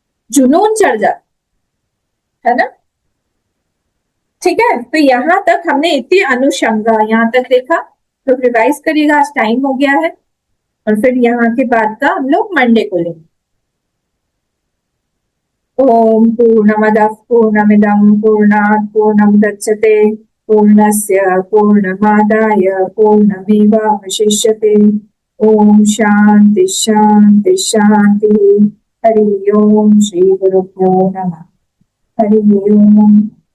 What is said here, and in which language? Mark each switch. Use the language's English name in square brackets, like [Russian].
[Hindi] जुनून चढ़ जाता है ना। ठीक है, तो यहां तक हमने इतनी अनुशंगा यहां तक देखा। तो रिवाइज करिएगा, आज टाइम हो गया है, और फिर यहाँ के बाद का हम लोग मंडे को लेंगे। [Sanskrit] ओम पूर्णमदः पूर्णमिदं पूर्णात् पूर्णमुदच्यते पूर्णस्य पूर्णमादाय पूर्णमेवावशिष्यते। ओम शांति शांति शांति। हरि ओम। श्री गुरुभ्यो नमः। हरि ओम।